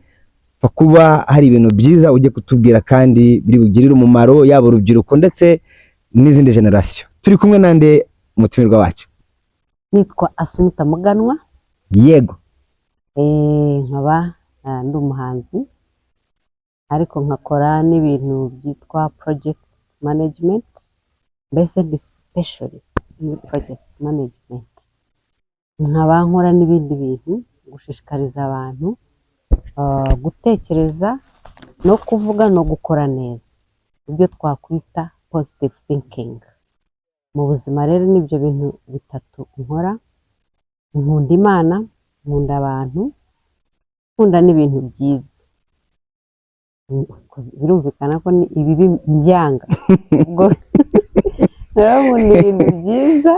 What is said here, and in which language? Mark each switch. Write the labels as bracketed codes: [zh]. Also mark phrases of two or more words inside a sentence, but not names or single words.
[rw] Kuba hari ibintu byiza ujye kutubwira kandi biri bugirire umumaro yabo urubyiruko ndetse n'izindi generation. Turi kumwe nande umutumirwa wacu? Nitwa Asumta Muganwa. Yego. Nkaba ndi umuhanzi ariko nkakora n'ibintu byitwa [en] projects management, [rw] mbese ndi [en] specialist in projects management. [rw] Nkaba nkora n'ibindi bintu gushishikariza abantu gutekereza no kuvuga no gukora neza, ibyo twakwita [en] positive thinking [rw] mu buzima. Rero nibyo bintu bitatu nkora. Nkunda Imana, nkunda abantu, nkunda n'ibintu byiza. Birumvikana ko ibi mbyanga ubwo rero ni ibintu byiza.